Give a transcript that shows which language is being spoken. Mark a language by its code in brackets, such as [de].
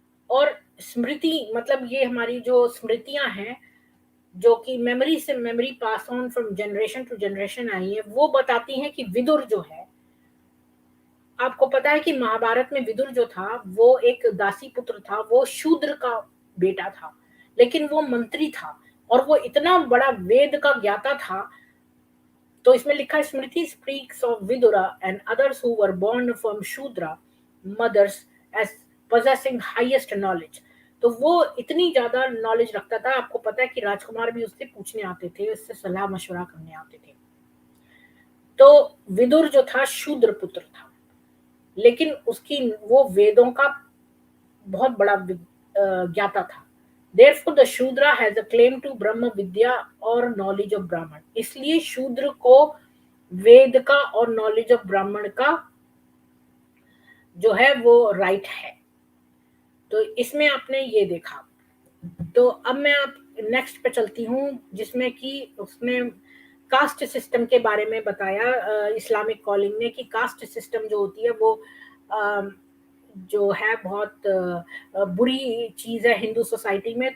[hi] और स्मृति, मतलब ये हमारी जो स्मृतियां हैं, जो कि मेमोरी से memory [en] pass on from generation to generation [hi] आई है, वो बताती हैं कि विदुर जो है, आपको पता है कि महाभारत में विदुर जो था वो एक दासी पुत्र था, वो शूद्र का बेटा था, लेकिन वो मंत्री था, और वो इतना बड़ा वेद का ज्ञाता था। तो इसमें लिखा है, [en] Smriti speaks of Vidura and others who were born from Shudra mothers as possessing highest knowledge. [hi] तो वो इतनी ज्यादा नॉलेज रखता था, आपको पता है कि राजकुमार भी उससे पूछने आते थे, उससे सलाह मशवरा करने आते थे। तो विदुर जो था शूद्र पुत्र था, लेकिन उसकी वो वेदों का बहुत बड़ा ज्ञाता था। [en] Therefore, the Shudra has a claim to Brahma Vidya [hi] और [en] knowledge of Brahman. [hi] इसलिए शूद्र को वेद का और नॉलेज ऑफ ब्राह्मण का जो है वो राइट है। तो इसमें आपने ये देखा। तो अब मैं आप नेक्स्ट पे चलती हूँ, जिसमें कि उसने कास्ट सिस्टम के बारे में बताया, इस्लामिक कॉलिंग ने, कि कास्ट सिस्टम जो होती है वो जो है बहुत बुरी चीज है हिंदू सोसाइटी में।